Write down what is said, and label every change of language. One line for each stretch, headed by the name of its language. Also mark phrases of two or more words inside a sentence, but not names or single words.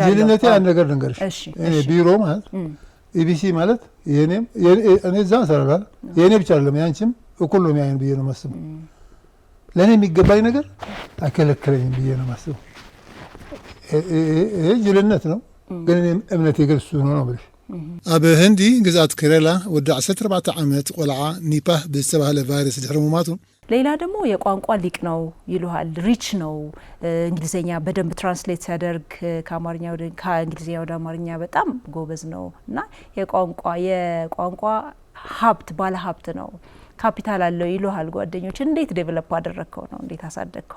Amharic: ጅልነቴ አንድ ነገር ልንገርሽ። እኔ ቢሮ ማለት ኢቢሲ ማለት እኔ እዛ እሰራለሁ። የእኔ ብቻ አይደለም ያንቺም እኩል ነው የሚያየን ብዬ ነው የማስበው። ለእኔ የሚገባኝ ነገር አይከለከለኝም ብዬ ነው የማስበው። ይሄ ጅልነት ነው፣ ግን እምነቴ ግን እሱ ነው ብለሽ
Tigrinya: ኣብ ህንዲ ግዛት ከረላ ወዲ 14 ዓመት ቆልዓ ኒፓህ ብዝተባሃለ ቫይረስ ድሕሪ ምማቱ
Amharic: ሌላ ደግሞ የቋንቋ ሊቅ ነው ይሉሃል ሪች ነው እንግሊዘኛ በደንብ ትራንስሌት ሲያደርግ ከእንግሊዘኛ ወደ አማርኛ በጣም ጎበዝ ነው እና የቋንቋ ሀብት ባለ ሀብት ነው ካፒታል አለው ይሉሃል ጓደኞች እንዴት ዴቨሎፕ አደረከው ነው እንዴት አሳደግከው